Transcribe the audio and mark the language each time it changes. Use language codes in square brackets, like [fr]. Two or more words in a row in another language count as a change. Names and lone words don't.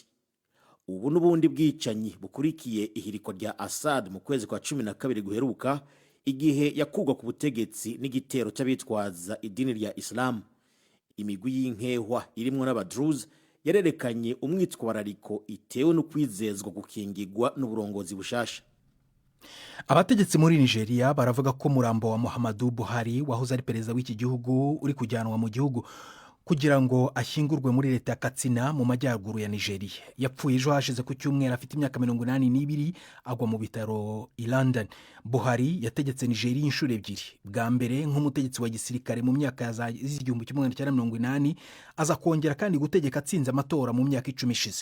[rn] Ubu n'ubundi bwicanyi bukurikiye ihirikwa rya Assad mu kwezi kwa 12 guheruka, igihe yakugwa ku butegetsi n'igitero cy'abitwaza idini rya Islam. Imigwi y'inkehwa irimwo n'Abadruz yarerekanye umwitwarariko itewe no kwizezwa gukingirwa n'uburongozi bushasha. [rw] Abategetsi muri Nigeria baravuga ko murambo wa Muhammadu Buhari wahoze ari perezida w'iki gihugu uri kujyanwa mu gihugu kugira ngo ashyingurwe muri leta ya Katsina mu majyaruguru ya Nigeria. Yapfuye ejo hashize ku cyumweru afite imyaka 82, agwa mu bitaro i London. Buhari yategetse Nigeria inshuro ebyiri, bwa mbere nk'umutegetsi wa gisirikare mu myaka ya 1980, aza kongera kandi gutegeka atsinze amatora mu myaka 10 ishize.